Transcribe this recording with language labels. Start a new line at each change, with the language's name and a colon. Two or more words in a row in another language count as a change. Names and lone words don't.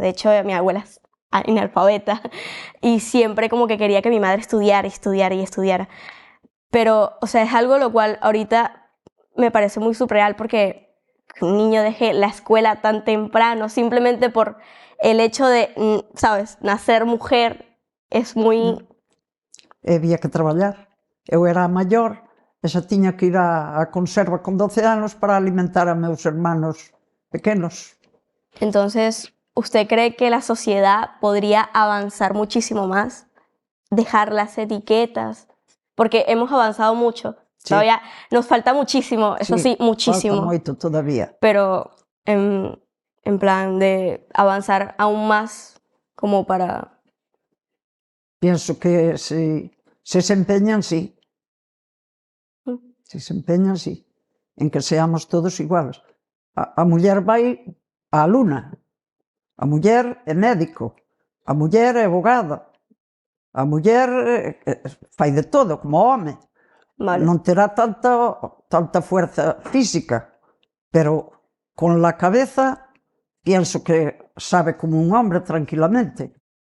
Spanish: De hecho, mi abuela es analfabeta y siempre como que quería que mi madre estudiara y estudiara y estudiara. Pero, o sea, es algo lo cual ahorita me parece muy surreal, porque un niño deje la escuela tan temprano simplemente por el hecho de, sabes, nacer mujer es muy...
Galician: Había que traballar. Eu era a maior, e xa tiña que ir a conserva con 12 anos para alimentar a meus hermanos pequenos.
Spanish: Entonces, ¿usted cree que la sociedad podría avanzar muchísimo más? Dejar las etiquetas, porque hemos avanzado mucho. Sí. Todavía nos falta muchísimo, eso sí, muchísimo.
Galician: Falta moito todavía.
Spanish: Pero en plan de avanzar aún más como para... Pienso que se empeñan, sí. Se empeñan, sí. En que seamos todos iguales.
Galician: A muller vai a aluna. A muller é médico. A muller é abogada. A muller fai de todo, como home.
Spanish: Vale.
Galician: Non terá
Spanish: tanta fuerza física, pero con la cabeza pienso que sabe como un hombre tranquilamente.